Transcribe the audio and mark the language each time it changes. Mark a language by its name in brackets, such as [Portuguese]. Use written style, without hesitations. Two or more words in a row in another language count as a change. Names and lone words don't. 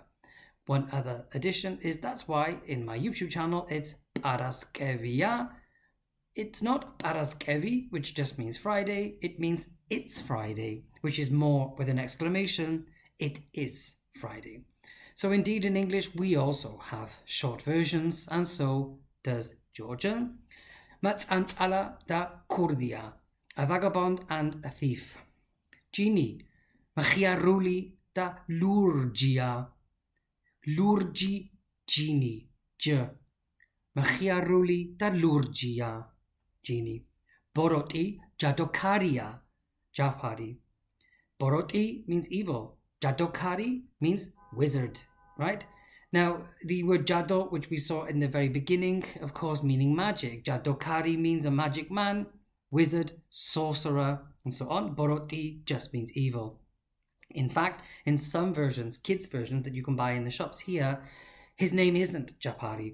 [English] One other addition is that's why in my YouTube channel it's Paraskevia. It's not Paraskevi, which just means Friday, it means it's Friday, which is more with an exclamation, it is Friday. So indeed in English we also have short versions, and so does Georgian. [Georgian] მაწანწალა და ქურდია, [English] a vagabond and a thief. [Georgian] Genie, მაჭიარული და ლურჯია. ლურჯი, ჯინი, ჯ. მაჭიარული და ლურჯია, ჯინი. ბოროტი, ჯადოქარია, ჯაფარი. [English] Borot'i means evil. Jadokari means wizard, right? Now, the word jado, which we saw in the very beginning, of course, meaning magic. Jadokari means a magic man, wizard, sorcerer, and so on. Borot'i just means evil. In fact, in some versions, kids' versions that you can buy in the shops here, his name isn't Japari.